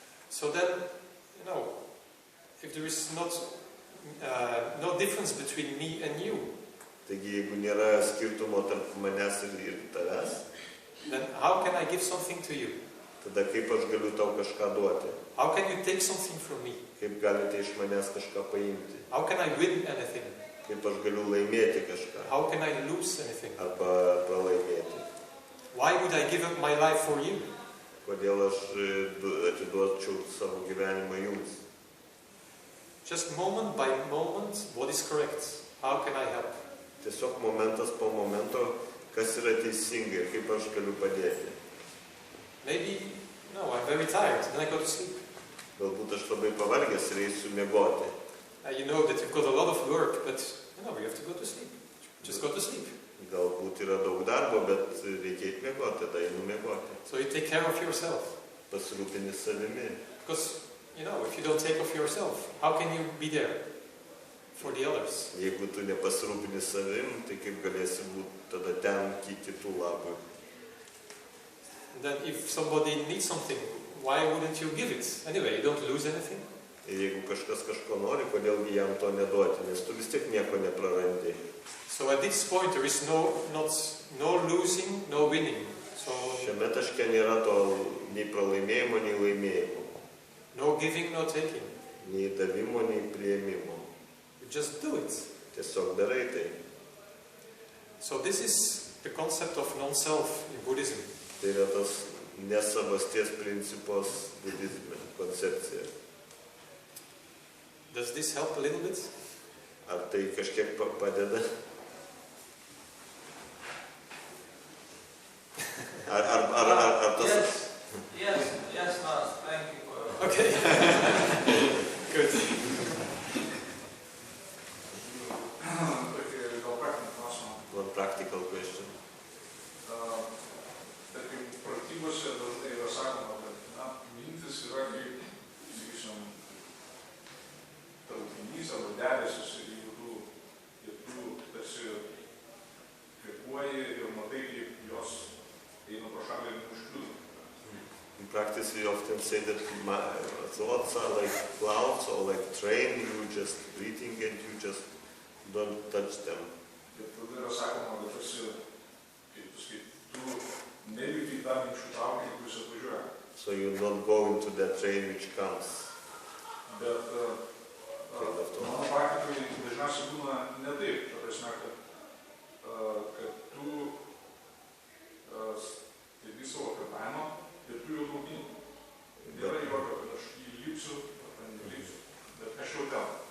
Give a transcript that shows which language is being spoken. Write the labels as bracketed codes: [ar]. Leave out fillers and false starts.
[en] So then, if there is no difference between me and you, [lt] Taigi, jeigu nėra skirtumo tarp manęs ir tavęs, [en] then how can I give something to you? [lt] tada kaip aš galiu tau kažką duoti? [en] How can you take something from me? [lt] Kaip galite iš manęs kažką paimti? [en] How can I win anything? [lt] Kaip aš galiu laimėti kažką? [en] How can I lose anything? [lt] Arba pralaimėti? [en] Why would I give up my life for you? [lt] Kodėl aš atiduočiau savo gyvenimą jums? [en] Just moment by moment, what is correct? How can I help? [lt] Tiesiog momentas po momento, kas yra teisinga ir kaip aš galiu padėti. [en] Maybe, I'm very tired, then I go to sleep. [lt] Galbūt aš labai pavargęs ir eisiu miegoti. [en] You know that you've got a lot of work, but you have to go to sleep. Just go to sleep. [lt] Galbūt yra daug darbo, bet reikia eiti miegoti, tada einu miegoti. [en] So you take care of yourself. [lt] Pasirūpini savimi. [en] Because, if you don't take care of yourself, how can you be there for the others? [lt] Jeigu tu nepasirūpini savim, tai kaip galėsi būti tada ten kitų labui. [en] And then if somebody needs something, why wouldn't you give it? Anyway, you don't lose anything. [lt] Ir jeigu kažkas kažko nori, kodėlgi jam to neduoti, nes tu vis tiek nieko neprarandi. [en] So at this point there is no losing, no winning. So [lt] Šiame taške nėra to nei pralaimėjimo, nei laimėjimo. [en] no giving, no taking. [lt] Nei davimo, nei priėmimo. [en] You just do it. [lt] Tiesiog darai tai. [en] So this is the concept of non-self in Buddhism. [lt] Tai yra tas nesavasties principos budizme, koncepcija. [en] Does this help a little bit? [lt] Ar tai kažkiek padeda? Ar tas... [en] Yes, Lars, thank you for... Okay. Good. One practical question. [lt] Tarkim, pratybose dažnai yra sakoma, kad mintis yra kaip, sakysim, traukinys arba debesis ir tu tarsi kvėpuoji ir matai, kaip jos eina pro šalį ir neužkliūna. [en] In practice we often say that thoughts are like clouds or like train, you just breathing and you just don't touch them. [lt] Ir tada yra sakoma, kad tarsi, kaip tu sakai, tu nevyki į tą minčių traukinį, kuris atvažiuoja. [en] So you don't go into that train which comes. [lt] Bet mano praktikai dažniausiai būna ne taip, ta prasme, kad tu stebi savo kvėpavimą ir tu jau traukini. Nėra jokio, kad aš įlipsiu, ar nelipsiu, bet aš jau ten.